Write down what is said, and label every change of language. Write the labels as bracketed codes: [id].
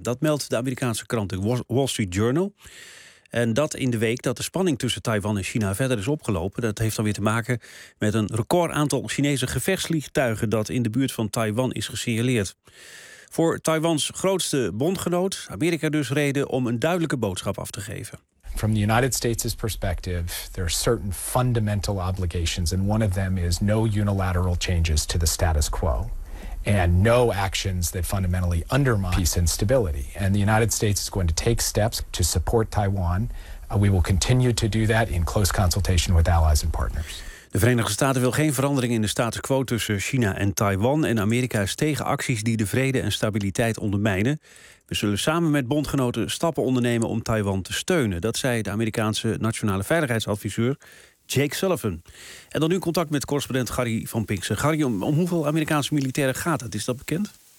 [nl] Dat meldt de Amerikaanse krant Wall Street Journal. En dat in de week dat de spanning tussen Taiwan en China verder is opgelopen. Dat heeft dan weer te maken met een record aantal Chinese gevechtsvliegtuigen dat in de buurt van Taiwan is gesignaleerd. Voor Taiwans grootste bondgenoot, Amerika dus, reden om een duidelijke boodschap af te geven. [en] From the United States' perspective, there are certain fundamental obligations, and one of them is no unilateral changes to the status quo, and no actions that fundamentally undermine peace and stability. And the United States is going to take steps to support Taiwan. We will continue to do that in close consultation with allies and partners. [nl] De Verenigde Staten wil geen verandering in de status quo tussen China en Taiwan, en Amerika is tegen acties die de vrede en stabiliteit ondermijnen. We zullen samen met bondgenoten stappen ondernemen om Taiwan te steunen. Dat zei de Amerikaanse nationale veiligheidsadviseur Jake Sullivan. En dan nu contact met correspondent Gary van Pinkster. Gary, om hoeveel Amerikaanse militairen gaat het? Is dat bekend?